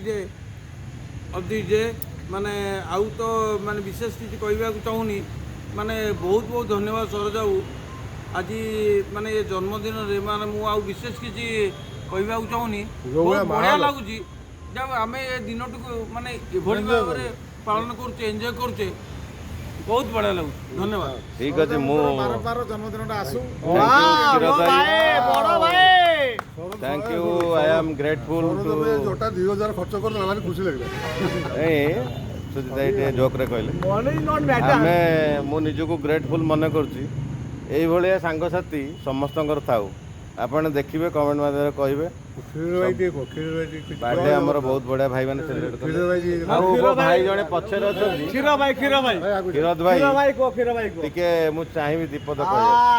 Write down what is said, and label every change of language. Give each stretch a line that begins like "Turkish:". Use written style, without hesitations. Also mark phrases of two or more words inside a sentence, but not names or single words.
Odia: ଅବଧି ମାନେ ଆଉ ତ ମାନେ ବିଶେଷ କିଛି କହିବାକୁ ଚାହୁଁନି ମାନେ ବହୁତ ବହୁତ ଧନ୍ୟବାଦ ସରୋଜ ବାବୁ ଆଜି ମାନେ ଏ ଜନ୍ମଦିନରେ ମାନେ ମୁଁ ଆଉ ବିଶେଷ କିଛି କହିବାକୁ ଚାହୁଁନି ବହୁତ ବଢ଼ିଆ ଲାଗୁଛି ଯାହା ଆମେ ଏ ଦିନଟିକୁ ମାନେ ଏଭଳି ଭାବରେ ପାଳନ କରୁଛେ ଏନ୍ଜୟ କରୁଛେ ବହୁତ ବଢ଼ିଆ ଲାଗୁଛି ଧନ୍ୟବାଦ ଠିକ ଅଛି ମୁଁ ଜନ୍ମଦିନଟା ଆସୁ
English: Thank you I am grateful to
Odia: ଯୋଉଟା 2000 ଖର୍ଚ୍ଚ କରିଦେଲା ମାନେ ଖୁସି ଲାଗିଲା ସୁଜିତ ଭାଇ ଜୋକ୍ ରେ କହିଲେ ଆମେ ମୁଁ ନିଜକୁ ଗ୍ରେଟଫୁଲ୍ ମନେ କରୁଛି ଏଇଭଳିଆ ସାଙ୍ଗସାଥି ସମସ୍ତଙ୍କର ଥାଉ ଆପଣ ଦେଖିବେ କମେଣ୍ଟ ମାଧ୍ୟମରେ କହିବେ ବାର୍ଥଡେ ଆମର ବହୁତ ବଢିଆ ଭାଇ ମାନେ ସେଲିବ୍ରେଟ କଲେ ଆଉ ମୋ ଭାଇ ଜଣେ ପଛରେ ଅଛନ୍ତି କ୍ଷୀରୋଦ ଭାଇ ଟିକେ ମୁଁ ଚାହିଁବି ଦୀପଦ କହିବା